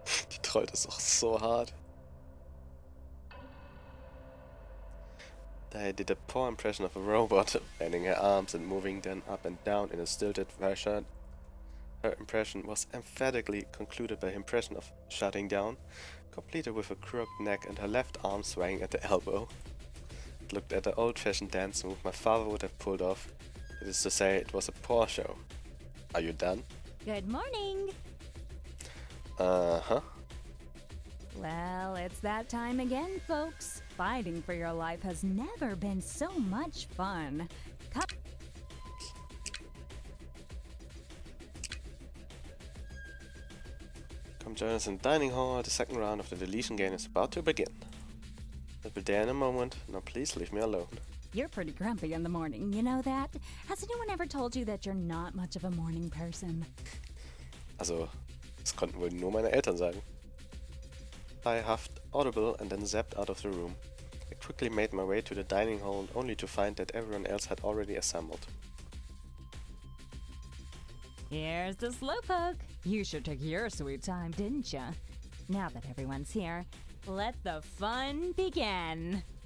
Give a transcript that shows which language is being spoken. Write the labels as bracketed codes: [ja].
[de] Die trollt ist auch so hart. [en] I did a poor impression of a robot, bending her arms and moving them up and down in a stilted fashion. Her impression was emphatically concluded by her impression of shutting down, completed with a crooked neck and her left arm swaying at the elbow. It looked at the old-fashioned dance move my father would have pulled off. That is to say, it was a poor show. Are you done? Good morning. Uh-huh. Well, it's that time again, folks. Fighting for your life has never been so much fun. Come join us in the dining hall. The second round of the deletion game is about to begin. I'll be there in a moment. Now please leave me alone. You're pretty grumpy in the morning, you know that? Has anyone ever told you that you're not much of a morning person? [de] Also, das konnten wohl nur meine Eltern sagen. [en] I huffed audible and then zapped out of the room. I quickly made my way to the dining hall only to find that everyone else had already assembled. Here's the slowpoke. You sure took your sweet time, didn't ya? Now that everyone's here, let the fun begin.